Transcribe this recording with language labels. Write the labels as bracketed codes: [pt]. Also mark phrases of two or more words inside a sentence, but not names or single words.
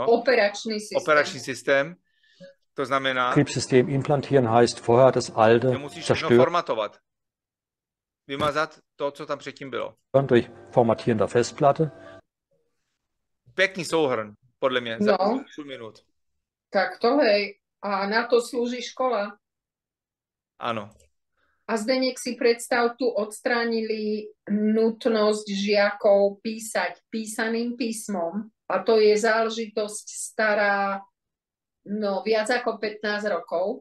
[cs] Operační systém. To znamená, [de] Betriebssystem implantieren heißt vorher das alte [cs] že musíš všechno [de] zerstören [cs] formatovat. Vymazat to, co tam předtím bylo. [de] durch Formatieren der Festplatte. [cs] Pěkný souhrn, podle mě, za půl minut. [sk] Tak to hej. A na to slúži škola. [cs] Ano. [sk] A Zdeněk, si predstav, tu odstránili nutnosť žiakov písať písaným písmom. A to je záležitosť stará viac ako 15 rokov.